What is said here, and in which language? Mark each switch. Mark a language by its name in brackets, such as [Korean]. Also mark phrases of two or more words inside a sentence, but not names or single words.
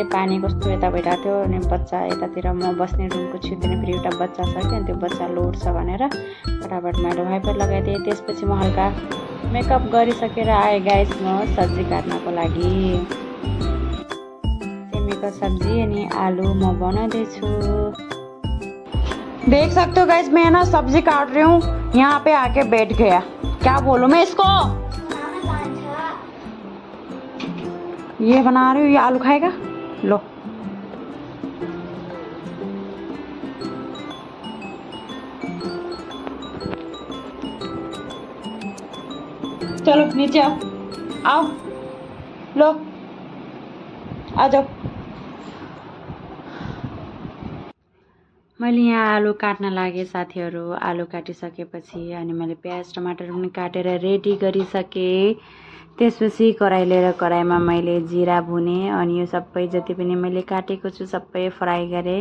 [Nepali] पानी कस्तो यता भइरहेको थियो अनि बच्चा यतातिर म बस्ने रुमको छेउतिर फेरि एउटा बच्चा छ कि, अनि त्यो बच्चा लोड्छ भनेर फटाफट मैले वाइपर लगाइदिएँ। त्यसपछि म हल्का मेकअप गरिसकेर आएँ गाइस म सब्जी काट्नको लागि। सेमीको सब्जी अनि आलु म बनाउँदैछु। [Hindi] देख सकते हो गाइस, मैं ना सब्जी काट रही हूँ, यहाँ पे आके बैठ गया। क्या बोलूं मैं इसको? ये बना रही हूँ, ये आलू खाएगा। लो चलो नीचे आओ लो आ जाओ। [Nepali] मैले यहाँ आलु काट्न लागे साथीहरु। आलु काटिसकेपछि अनि मैले प्याज टमाटर पनि काटेर रेडी गरिसकेँ। त्यसपछि कराई लिएर कराईमा मैले जिरा भुने अनि यो सबै जति पनि मैले काटेको छु सबै फ्राई गरेँ।